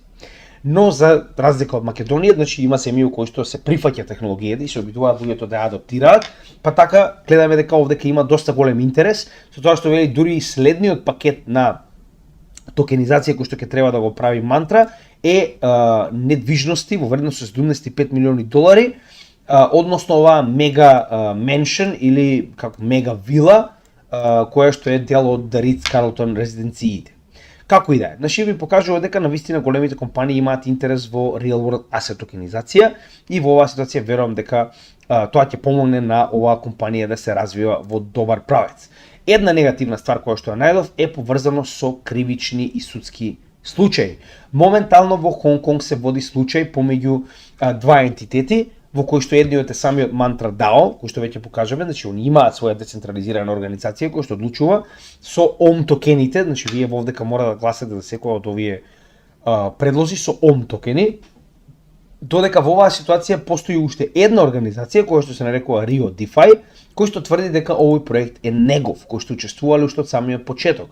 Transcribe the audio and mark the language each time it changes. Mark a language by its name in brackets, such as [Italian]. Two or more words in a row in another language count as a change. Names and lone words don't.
[Macedonian] Но за разлика од Македонија, значи има семеи кои што се прифаќа технологијата и се обидуваат луѓето да ја адаптираат, па така гледаме дека овде ќе има доста голем интерес, со тоа што вели дури и следниот пакет на токенизација кој што ќе треба да го прави Mantra е недвижности во вредност од 75 милиони долари, односно оваа мега меншен или како мега вила, која што е дел од Ritz-Carlton резиденциите. Како и да е, значи ви покажува дека навистина големите компании имаат интерес во [English] real world asset [Macedonian] токенизација и во оваа ситуација верувам дека тоа ќе помогне на оваа компанија да се развива во добар правец. Една негативна ствар која што ја најдов е поврзано со кривични и судски случаи. Моментално во Хонг Конг се води случај помеѓу два ентитети, во кој што едниот е самиот Mantra DAO, кој што веќе покажаме, значи они имаат своја децентрализирана организација која што одлучува со OM токените, значи вие вовдека мора да гласате за секој од овие предлози со OM токени, додека во оваа ситуација постои уште една организација која што се нарекува Rio DeFi, кој што тврди дека овој проект е негов, кој што учествувале уште од самиот почеток.